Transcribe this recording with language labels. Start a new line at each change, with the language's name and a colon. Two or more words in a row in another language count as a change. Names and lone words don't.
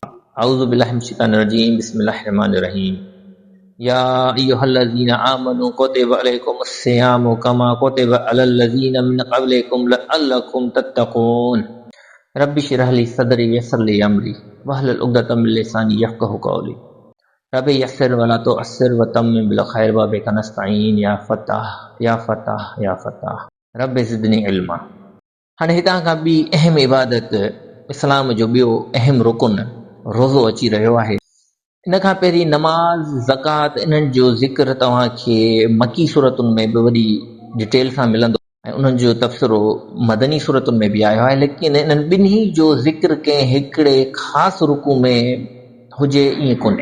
Arabic: أعوذ بالله من الشيطان الرجيم بسم الله الرحمن الرحيم يا أيها الذين آمنوا كتب عليكم الصيام كما كتب على الذين من قبلكم لعلكم تتقون رب اشرح لي صدري ويسر لي أمري واحلل عقدة من لساني يفقهوا قولي رب يسر ولا تعسر وتمم بالخير وبك نستعين يا فتاح يا فتاح يا فتاح رب زدني علما.
Sindhi: हाणे हितां खां ॿी अहम इबादत इस्लाम जो ॿियो अहम रुकुन रोज़ो अची रहियो आहे। इन खां पहिरीं नमाज़ ज़कात इन्हनि जो ज़िक्र तव्हांखे मकी सूरतुनि में बि वॾी डिटेल सां मिलंदो ऐं उन्हनि जो तफ़सिरो मदनी सूरतुनि में बि आयो आहे, लेकिन इन्हनि ॿिन्ही जो ज़िक्र कंहिं हिकिड़े ख़ासि रुकू में हुजे ईअं कोन्हे।